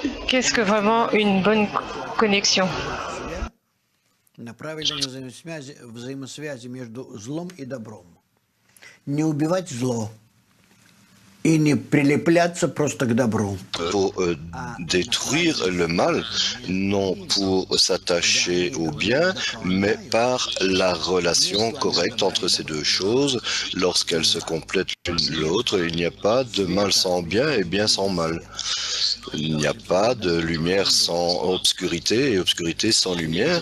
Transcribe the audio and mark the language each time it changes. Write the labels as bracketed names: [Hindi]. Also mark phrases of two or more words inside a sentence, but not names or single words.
[French] Qu'est-ce que vraiment une bonne connexion? [Russian] На правильной взаимосвязи между злом и добром. Не убивать зло и не прилепляться просто к добру. [French] Pour détruire le mal, non pour s'attacher au bien, mais par la relation correcte entre ces deux choses. Lorsqu'elles se complètent l'une l'autre, il n'y a pas de mal sans bien et bien sans mal. Il n'y a pas de lumière sans obscurité et obscurité sans lumière.